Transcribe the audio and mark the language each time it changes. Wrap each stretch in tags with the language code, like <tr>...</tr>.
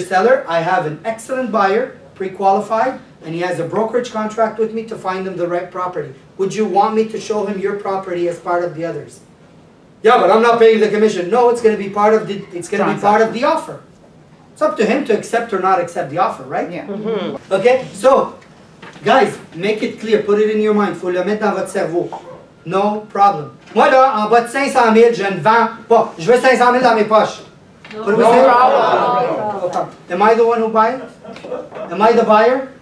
<en>Seller, I have an excellent buyer, pre-qualified, and he has a brokerage contract with me to find him the right property. Would you want me to show him your property as part of the others? Yeah, but I'm not paying the commission. No, it's going to be part of the offer. It's up to him to accept or not accept the offer, right? Yeah. Okay, so guys, make it clear, put it in your mind.</en> <fr>Faut le mettre dans votre cerveau.</fr> <en>No problem.</en> <fr>Moi là, en bas de 500 000, je ne vends pas. Je veux 500 000 dans mes poches.</fr> <en>What do we say? problem. Am I the one who buys? Am I the buyer?</en>